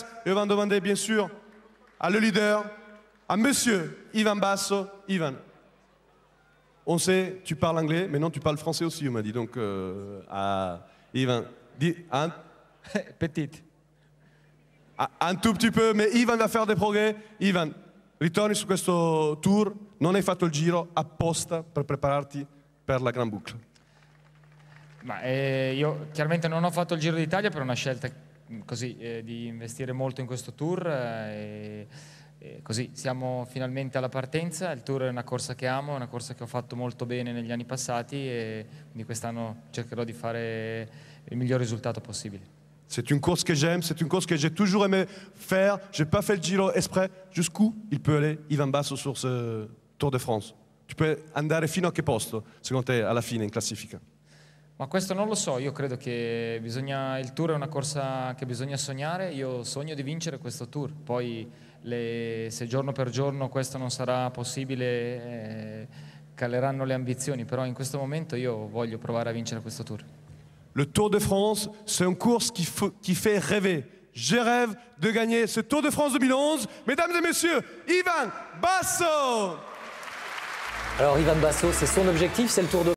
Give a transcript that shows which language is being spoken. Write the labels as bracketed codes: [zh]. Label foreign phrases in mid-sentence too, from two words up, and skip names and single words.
[fr] Et on va demander bien sûr à le leader, à monsieur Ivan Basso. Ivan, on sait, tu parles anglais, mais non, tu parles français aussi, on m'a dit. Donc, à Ivan, dis un... Petite. Un tout petit peu, mais Ivan va faire des progrès. [it] Ivan, ritorni su questo tour, non hai fatto il giro apposta per prepararti per la Gran Boucle. Ma, io chiaramente non ho fatto il Giro d'Italia per una scelta così di investire molto in questo tour e così siamo finalmente alla partenza. Il tour è una corsa che amo, è una corsa che ho fatto molto bene negli anni passati e quindi quest'anno cercherò di fare il miglior risultato possibile. [fr] C'est une course que j'aime, c'est une course que j'ai toujours aimé faire. Je n'ai pas fait le Giro exprès. Jusqu'où il peut aller Ivan Basso sur ce Tour de France? Tu peux [it] andare fino a che posto, secondo te, alla fine in classifica? Ma questo non lo so, io credo che il tour è una corsa che bisogna sognare, io sogno di vincere questo tour, poi se giorno per giorno questo non sarà possibile caleranno le ambizioni, però in questo momento io voglio provare a vincere questo tour. [fr] Le Tour de France, c'est une course qui fait rêver. Je rêve de gagner ce Tour de France 2011. Mesdames et messieurs, Ivan Basso! Alors Ivan Basso, c'est son objectif, c'est le Tour de